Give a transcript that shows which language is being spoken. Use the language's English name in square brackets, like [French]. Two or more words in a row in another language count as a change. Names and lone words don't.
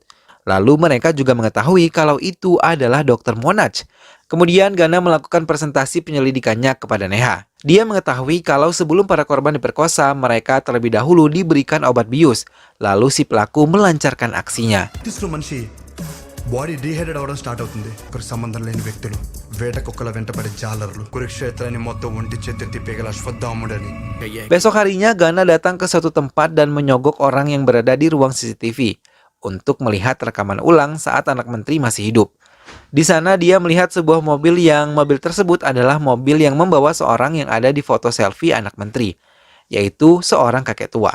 [Indonesian] Lalu mereka juga mengetahui kalau itu adalah Dr. Monaj. Kemudian Gana melakukan presentasi penyelidikannya kepada Neha. Dia mengetahui kalau sebelum para korban diperkosa, mereka terlebih dahulu diberikan obat bius. Lalu si pelaku melancarkan aksinya. [English] body dehydrate [Telugu] అవ్వడం స్టార్ట్ అవుతుంది. ఒకరికి సంబంధం లేని వ్యక్తులు, వేట కుక్కల వెంటబడే జాలర్లు, కురుక్షేత్రాన్ని మొత్తం ఒంటి చేతి తిప్పేగల అశ్వత్థాముడని. [Indonesian] Besok harinya Gana datang ke suatu tempat dan menyogok orang yang berada di ruang CCTV untuk melihat rekaman ulang saat anak menteri masih hidup. Di sana dia melihat sebuah mobil tersebut adalah mobil yang membawa seorang yang ada di foto selfie anak menteri, yaitu seorang kakek tua.